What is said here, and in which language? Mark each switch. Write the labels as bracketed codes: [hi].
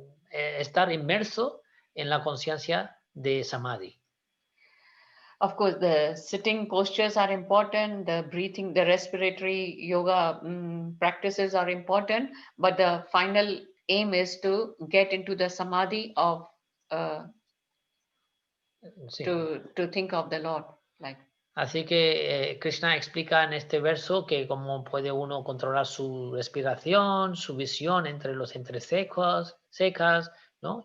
[es] estar inmerso en la conciencia de samadhi. [en] Of course, the sitting postures are important, the breathing, the respiratory yoga practices are important, but the final aim is to get into the samadhi of [es] Sí. [en] to think of the Lord. Like. [es] Así que Krishna explica en este verso que cómo puede uno controlar su respiración, su visión entre los entrecejos, secas, ¿no?